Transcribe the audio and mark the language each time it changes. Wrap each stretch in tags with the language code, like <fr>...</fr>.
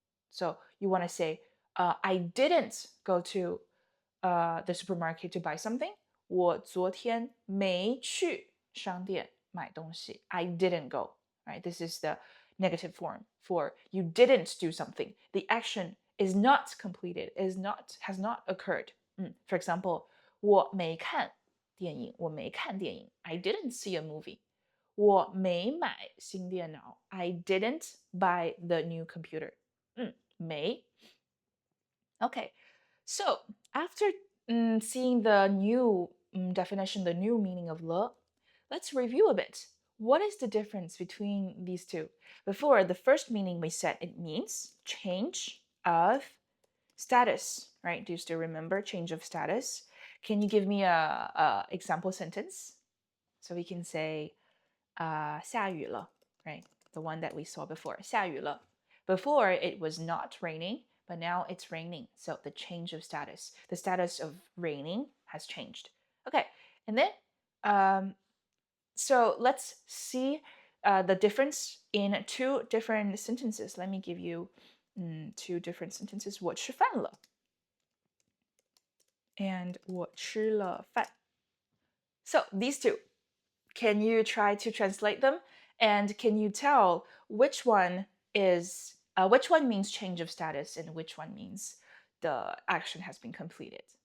<en>So you want to say, I didn't go to the supermarket to buy something.</en> <zh>我昨天没去商店买东西.</zh> <en>I didn't go. Right? This is the negative form for you didn't do something. The action is not completed, has not occurred. For example,</en> <zh>我没看电影. 我没看电影.</zh> <en>I didn't see a movie.</en> <zh>我没买新电脑.</zh> <en>I didn't buy the new computer.</en> <zh>没.</zh> <en>Okay, so after seeing the new definition, the new meaning of 了, let's review a bit. What is the difference between these two? Before, the first meaning we said it means change of status, right? Do you still remember change of status? Can you give me a example sentence? So we can say 下雨了, right? The one that we saw before, 下雨了. Before it was not raining, but now it's raining. So the change of status, the status of raining has changed. Okay, and then so let's see the difference in two different sentences. Let me give you two different sentences.</en> <zh>我吃饭了 and 我吃了饭.</zh> <en>So these two, can you try to translate them? And can you tell which one means change of status and which one means the action has been completed?</en>